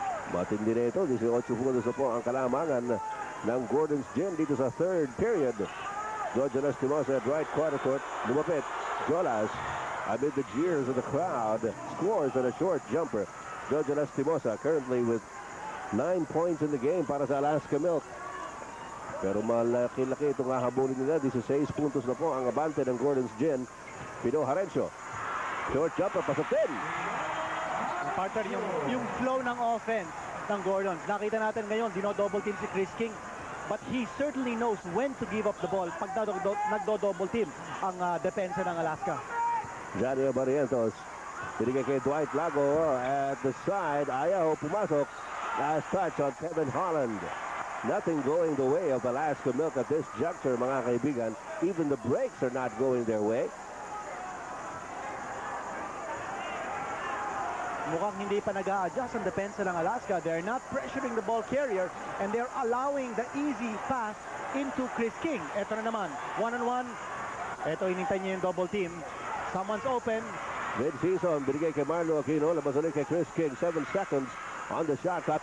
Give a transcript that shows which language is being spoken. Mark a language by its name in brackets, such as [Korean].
[Filipino] Matindi na ito. 18 puntos na po ang kalamangan ng Gordon's Gin dito sa third period. Georgia Lastimosa at right quarter court. Lumapit. [English] Jolas, amid the jeers of the crowd, scores on a short jumper. Georgia Lastimosa currently with 9 points in the game [Filipino] para sa Alaska Milk. Pero malaki-laki itong hahabulin nila. 16 puntos na po ang abante ng Gordon's Gin. Pino Harencio. Short jumper, pasok din. Partner, yung flow ng offense ng Gordon's. Nakita natin ngayon, dino-double team si Chris King. [English] But he certainly knows when to give up the ball [Filipino] pag nagdo-double team ang depensa ng Alaska. Johnny Abarientos. Binigay kay Dwight Lago [English] at the side. [Filipino] Ayaw pumasok. [English] Last touch on Kevin Holland. Nothing going the way of Alaska Milk at this juncture, [Filipino] mga kaibigan. [English] Even the breaks are not going their way. [Filipino] Mukhang hindi pa nag-a-adjust ang depensa ng Alaska. [English] They're not pressuring the ball carrier and they're allowing the easy pass into Chris King. [Filipino] Ito na naman, one-on-one. Ito, inintay niya yung double team. [English] Someone's open. [Filipino] Mid-season, binigay kay Marlo Aquino. Labas ulit kay Chris King. [English] 7 seconds on the shot clock.